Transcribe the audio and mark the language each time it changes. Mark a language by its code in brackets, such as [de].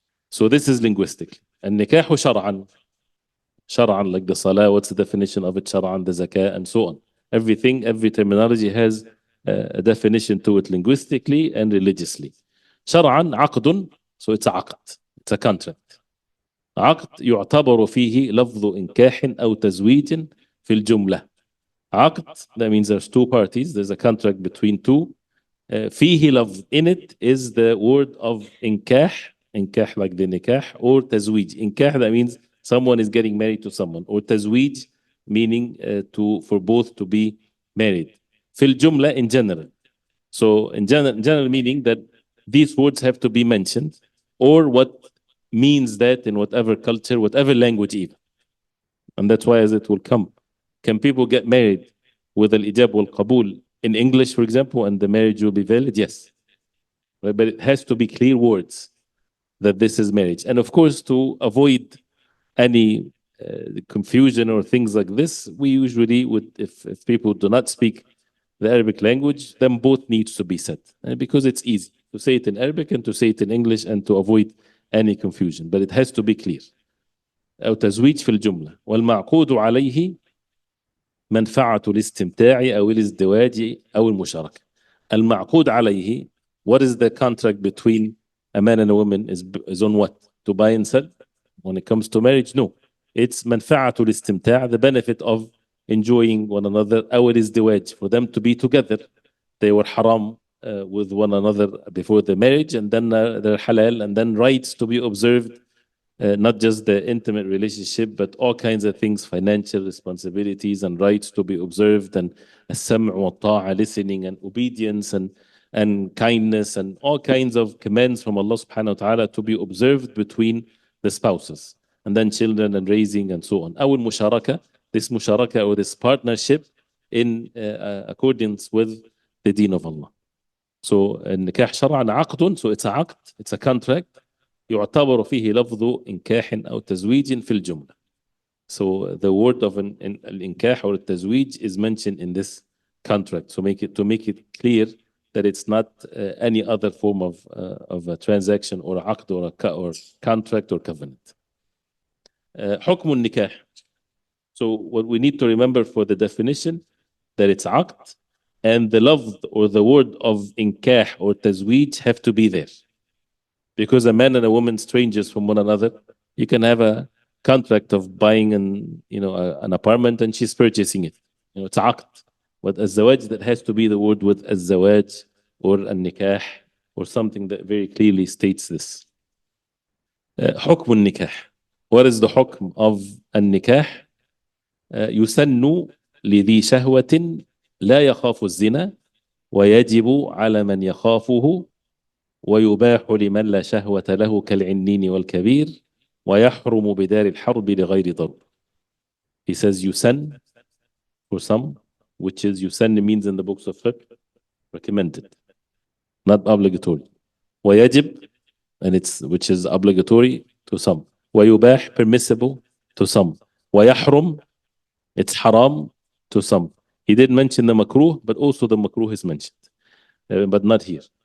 [en] So this is linguistic. [ar] النكاح شرعا, شرعا, [en] like the salah, what's the definition of it, شرعا, the zakah, and so on. Every terminology has a definition to it linguistically and religiously. [ar] شرعا عقد, [en] so it's a عقد, it's a contract. [ar] عقد يعتبر فيه لفظ إنكاح أو تزويج في الجملة. [en] عقد, that means there's two parties, there's a contract between two. [ar] فيه لفظ, [en] in it is the word of إنكاح, إنكاح like the nikah, or تزويج. إنكاح, that means someone is getting married to someone, or تزويج, meaning for both to be married. [ar] في الجملة, [en] in general. So in general meaning that these words have to be mentioned, or what means that in whatever culture, whatever language even. And that's why as it will come. Can people get married with al-ijab wal-qabul in English, for example, and the marriage will be valid? Yes. But it has to be clear words that this is marriage. And of course, to avoid any confusion or things like this, we usually would, if people do not speak the Arabic language, then both needs to be said. Because it's easy to say it in Arabic and to say it in English, and to avoid any confusion. But it has to be clear. [ar] أو تزويج في الجملة. والمعقود عليه منفعة الاستمتاع أو الازدواج أو المشاركة. [en] المعقود عليه, what is the contract between a man and a woman is on what? To buy and sell? When it comes to marriage, no. It's [ar] منفعة الاستمتاع, [en] the benefit of enjoying one another, [ar] أو الازدواج, [en] for them to be together. They were haram with one another before the marriage, and then they're halal, and then rights to be observed. Not just the intimate relationship, but all kinds of things, financial responsibilities and rights to be observed, and [ar] السمع والطاعة, [en] listening and obedience, and kindness, and all kinds of commands from Allah subhanahu wa ta'ala to be observed between the spouses, and then children and raising and so on. [ar] أو المشاركة, [en] this musharaka or this partnership in accordance with the deen of Allah. So [ar] النكاح شرعا عقد, [en] so it's a عقد, it's a contract. [ar] يعتبر فيه لفظ إنكاح أو تزويج في الجملة. [en] So the word of الإنكاح or التزويج is mentioned in this contract. So to make it clear that it's not any other form of a transaction or a عقد or contract or covenant. [ar] حكم النكاح. [en] So what we need to remember for the definition, that it's عقد, and the lafz or the word of إنكاح or تزويج have to be there. Because a man and a woman, strangers from one another, you can have a contract of buying an apartment, and she's purchasing it. It's عقد. But الزواج, that has to be the word with الزواج or النكاح or something that very clearly states this. [ar] حكم النكاح. [en] What is the حكم of النكاح? [ar] يسن لذي شهوة لا يخاف الزنا ويجب على من يخافه ويباح لمن لا شهوة له كالعنين والكبير ويحرم بدار الحرب لغير ضرب. [en] He says يسن for some, which is يسن means in the books of fiqh recommended, not obligatory. ويجب, and which is obligatory to some. ويباح, permissible to some. ويحرم, it's haram to some. He did mention the makruh, but also the makruh is mentioned, but not here.